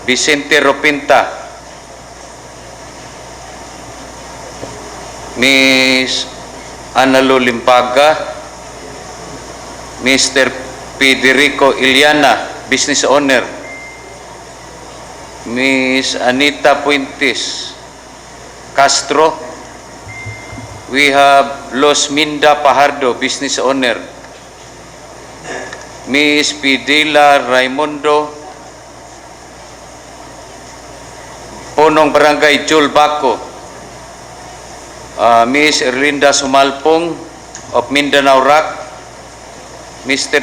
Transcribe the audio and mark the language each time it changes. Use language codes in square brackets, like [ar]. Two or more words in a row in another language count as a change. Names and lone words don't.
[en] Vicente Ropinta, Miss Analo Limpaga, Mr. Federico Iliana, business owner, Miss Anita Puentes Castro. We have Los Minda Pajardo, business owner, Miss Pidila Raimundo, [tl] Punong Barangay [en] Jul Baco, Miss Erlinda Sumalpong of Mindanao Rock, Mr.